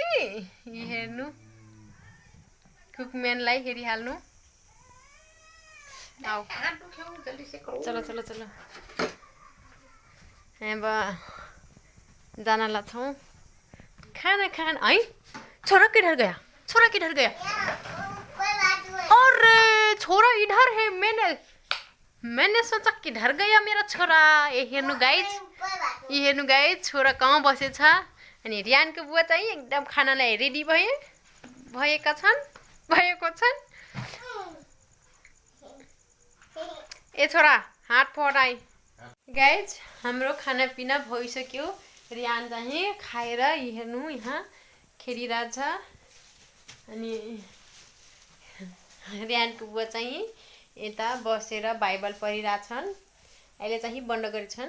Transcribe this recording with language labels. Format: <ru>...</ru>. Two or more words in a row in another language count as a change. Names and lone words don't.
<ne>हेर्नु कुकम्यानलाई हेरिहाल्नु।</ne> <hi>आओ चलो</hi> <ne>अब जान छौँ खाना खान है।</ne> <hi>छोरा किधर गया? अरे छोरा इधर है। मैंने सोचा किधर गया मेरा छोरा।</hi> <ne>ये हेर्नु गाइज छोरा कहाँ बसेछ। अनि रियानको बुवा चाहिँ एकदम खानालाई रेडी भएको छन्। ए छोरा हात फटाई। गाइज हाम्रो खानापिना भइसक्यो। रियान चाहिँ खाएर हेर्नु यहाँ खेलिरहेछ अनि रियानको बुवा चाहिँ यता बसेर बाइबल पढिरहेछन् अहिले चाहिँ बन्द गरेछन्</ne>